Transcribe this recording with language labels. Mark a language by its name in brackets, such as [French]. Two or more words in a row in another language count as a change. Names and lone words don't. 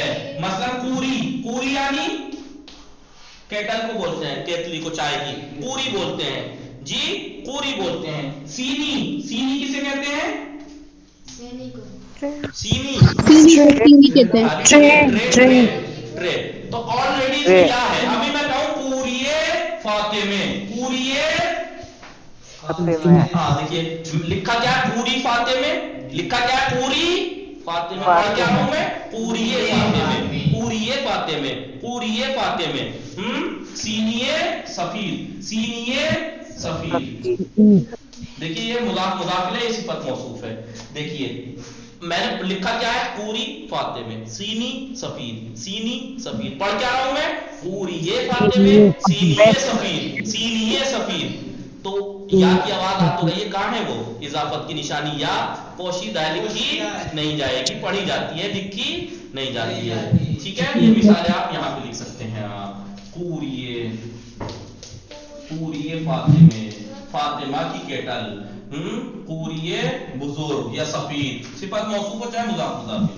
[Urdu] مثلا پوری یعنی کیٹل کو بولتے ہیں، کیتلی کو چائے کی پوری بولتے ہیں جی، پوری بولتے ہیں. سینی کسے کہتے ہیں؟ سینی ٹرے. تو آلریڈی اس میں یا ہے. ابھی میں کہوں [Persian] پوریے فاطمے، [Urdu] پوریے ہاں دیکھیے لکھا کیا ہے؟ [Persian] پوری فاطمے، [Urdu] لکھا کیا ہے؟ [Persian] پوری فاطمے. [Urdu] پڑھ کیا ہوں میں؟ [Persian] پوریے فاطمے، پوریے فاطمے، پوریے فاطمے. سینیے سفید، سینیے سفید. [Urdu] دیکھیے یہ مضاف الیہ یہ صفت موصوف ہے. دیکھیے میں نے لکھا کیا ہے؟ [Persian] پوری فاطمے، سینی سفید، سینی سفید. [Urdu] پڑھ کیا رہا ہوں میں؟ [Persian] پوریے فاطمے، سینیے سفید، سینیے سفید. [Urdu] تو یا کی آواز آ تو رہی ہے، کہاں ہے وہ اضافت کی نشانی؟ یا پوشیدہ ہے، لکھی نہیں جائے گی، پڑھی جاتی ہے، لکھی نہیں جاتی ہے. ٹھیک ہے، یہ مثالیں آپ یہاں پہ لکھ سکتے ہیں. آپ [Persian] پوریے فاطمے، [Urdu] فاطمہ کی کیٹل، [Persian] پوریے بزرگ [Urdu] یا سفید، صفت موصوف ہو چاہے مضاف الیہ.